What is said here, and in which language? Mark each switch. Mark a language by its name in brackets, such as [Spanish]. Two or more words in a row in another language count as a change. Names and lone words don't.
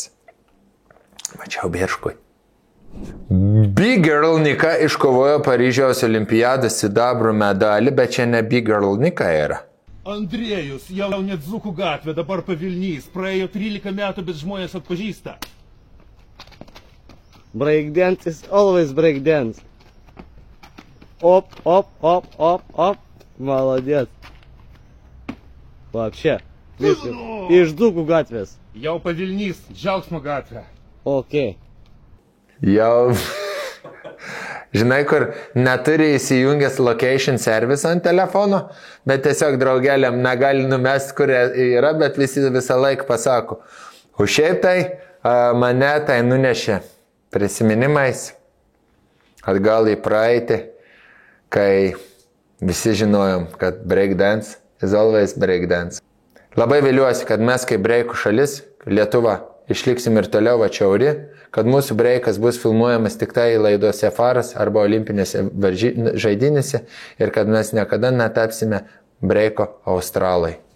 [Lithuanian] Mačiau Berškui. Big Girl Nika iškovojo Paryžiaus olimpiados sidabro medalį, bet čia ne Big Girl Nika yra. Andriejus, jau net Dzūkų gatvė, dabar Pavilnys, praėjo 13 metų, bet žmonės atpažįsta. [English] Breakdance is always breakdance. [Russian] Оп. Молодец. Вообще. [Lithuanian] Iš Dzūkų gatvės. Jau Pavilnys, Džiaugsmo gatvė. Okei. Jau. Žinai, kur neturi įsijungęs [English] location service [Lithuanian] ant telefono, bet tiesiog draugeliam negali numesti, kur yra, bet visi visą laiką pasako. O šiaip tai mane tai nunešė prisiminimais atgal į praeitį, kai visi žinojom, kad [English] breakdance is always breakdance. [Lithuanian] Labai viliuosi, kad mes kaip breikų šalis, Lietuva, išliksim ir toliau atšiauri, kad mūsų breikas bus filmuojamas tik tai laidose Faras arba olimpinėse žaidynėse ir kad mes niekada netapsime breiko australai.